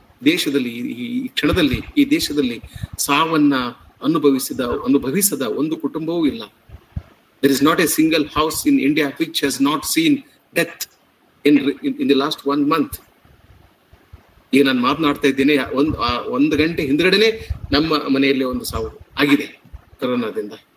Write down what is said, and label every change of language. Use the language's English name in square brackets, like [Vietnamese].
[Kannada] ದೇಶದಲ್ಲಿ ಈ ಕ್ಷಣದಲ್ಲಿ ಈ ದೇಶದಲ್ಲಿ ಸಾವನ್ನ ಅನುಭವಿಸದ ಒಂದು ಕುಟುಂಬವೂ ಇಲ್ಲ. [English] There is not a single house in India which has not seen death in the last 1 month. [Kannada] ಈಗ ನಾನು ಮಾತನಾಡ್ತಾ ಇದ್ದೇನೆ, ಒಂದು ಗಂಟೆ ಹಿಂದ್ಗಡೆನೆ ನಮ್ಮ ಮನೆಯಲ್ಲಿ ಒಂದು ಸಾವು ಆಗಿದೆ ಕೊರೋನಾದಿಂದ.